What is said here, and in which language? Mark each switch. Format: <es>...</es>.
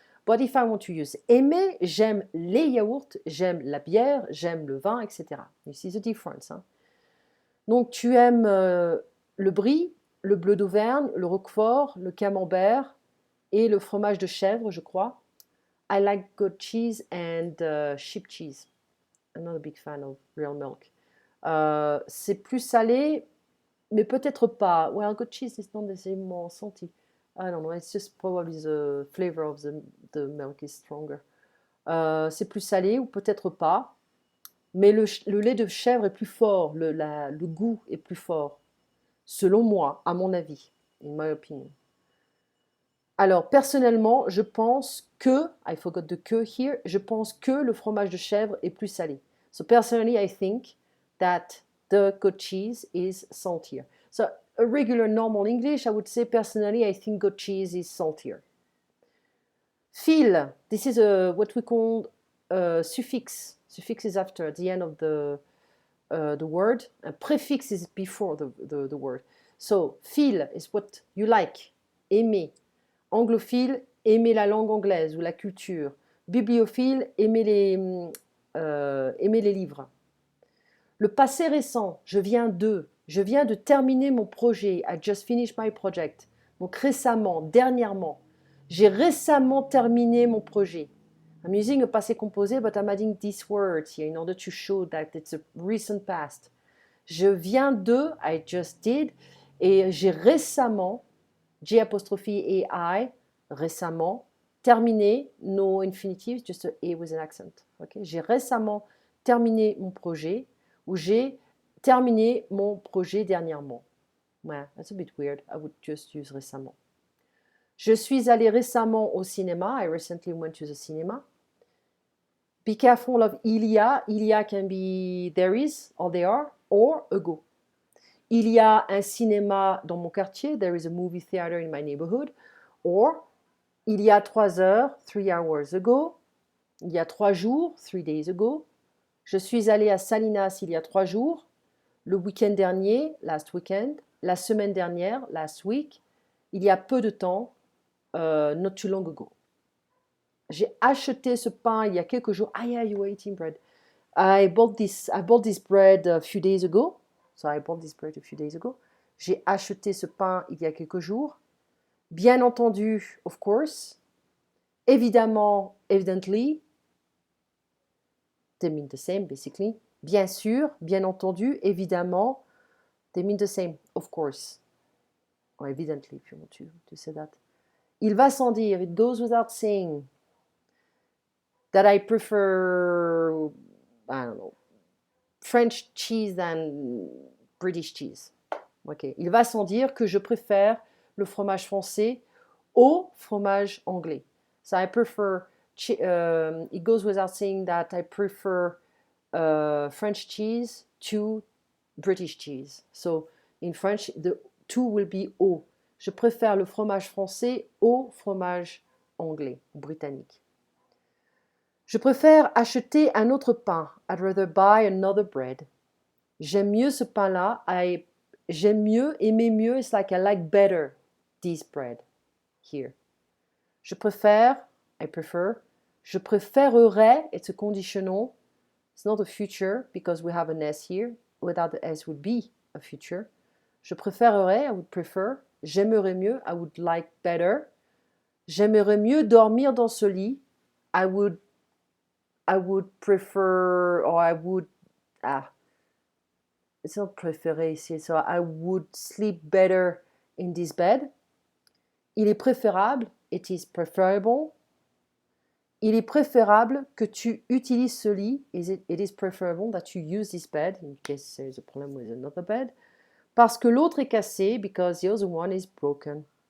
<en>But if I want to use aimer,</en> <fr>j'aime les yaourts, j'aime la bière, j'aime le vin,</fr> <en>etc. You see the difference. Hein?</en> <fr>Donc tu aimes le brie, le bleu d'Auvergne, le roquefort, le camembert et le fromage de chèvre, je crois.</fr> <en>I like goat cheese and sheep cheese. I'm not a big fan of real milk.</en> <fr>C'est plus salé, mais peut-être pas.</fr> <en>Well, goat cheese is not necessarily salty. I don't know. It's just probably the flavor of the milk is stronger.</en> <fr>C'est plus salé ou peut-être pas. Mais le lait de chèvre est plus fort. Le goût est plus fort. Selon moi, à mon avis.</fr> <en>In my opinion.</en> <fr>Alors, personnellement, je pense que,</fr> <en>I forgot the que here,</en> <fr>je pense que le fromage de chèvre est plus salé.</fr> <en>So, personally, I think that the goat cheese is saltier. So, a regular normal English, I would say, personally, I think goat cheese is saltier. Feel, this is what we call suffix. Suffix is after the end of the word. A prefix is before the word. So, feel is what you like, aimer.</en> <fr>Anglophile, aimer la langue anglaise ou la culture. Bibliophile, aimer les livres. Le passé récent, je viens de terminer mon projet.</fr> <en>I just finished my project.</en> <fr>Donc récemment, dernièrement. J'ai récemment terminé mon projet.</fr> <en>I'm using a passé composé, but I'm adding these words here in order to show that it's a recent past.</en> <fr>Je viens de,</fr> <en>I just did,</en> <fr>et j'ai récemment,</fr> <en>J apostrophe et I, récemment, terminé, no infinitive, just a E with an accent. Okay?</en> <fr>J'ai récemment terminé mon projet, ou j'ai terminé mon projet dernièrement. Ouais,</fr> <en>that's a bit weird. I would just use récemment.</en> <fr>Je suis allé récemment au cinéma.</fr> <en>I recently went to the cinema. Be careful of il y a. Il y a can be there is, or there are, or ago.</en> <fr>Il y a un cinéma dans mon quartier.</fr> <en>There is a movie theater in my neighborhood. Or,</en> <fr>il y a 3 heures,</fr> <en>3 hours ago.</en> <fr>Il y a 3 jours,</fr> <en>3 days ago.</en> <fr>Je suis allée à Salinas il y a 3 jours. Le week-end dernier,</fr> <en>last weekend.</en> <fr>La semaine dernière,</fr> <en>last week.</en> <fr>Il y a peu de temps,</fr> <en>not too long ago.</en> <fr>J'ai acheté ce pain il y a quelques jours.</fr> <en>Ah yeah, you were eating bread. I bought this bread a few days ago. So I bought this bread a few days ago.</en> <fr>J'ai acheté ce pain il y a quelques jours. Bien entendu,</fr> <en>of course.</en> <fr>Évidemment, evidently.</fr> <en>They mean the same, basically.</en> <fr>Bien sûr, bien entendu, évidemment.</fr> <en>They mean the same, of course. Or evidently, if you want to say that.</en> <fr>Il va sans dire,</fr> <en>it goes without saying, that I prefer, I don't know, French cheese than British cheese. Okay.</en> <fr>Il va sans dire que je préfère le fromage français au fromage anglais.</fr> <en>So I prefer, it goes without saying that I prefer French cheese to British cheese. So in French, the to will be au.</en> <fr>Je préfère le fromage français au fromage anglais, britannique. Je préfère acheter un autre pain.</fr> <en>I'd rather buy another bread.</en> <fr>J'aime mieux ce pain-là. J'aime mieux, aimer mieux.</fr> <en>It's like I like better this bread here.</en> <fr>Je préfère,</fr> <en>I prefer.</en> <fr>Je préférerais,</fr> <en>it's a conditional. It's not a future because we have an S here. Without the S would be a future.</en> <fr>Je préférerais,</fr> <en>I would prefer.</en> <fr>J'aimerais mieux,</fr> <en>I would like better.</en> <fr>J'aimerais mieux dormir dans ce lit.</fr> <en>I would prefer, or I would, it's not préféré ici, so I would sleep better in this bed.</en> <fr>Il est préférable,</fr> <en>it is preferable.</en> <fr>Il est préférable que tu utilises ce lit,</fr> <en>it is preferable that you use this bed, in case there is a problem with another bed,</en> <fr>parce que l'autre est cassé,</fr> <en>because the other one is broken.</en>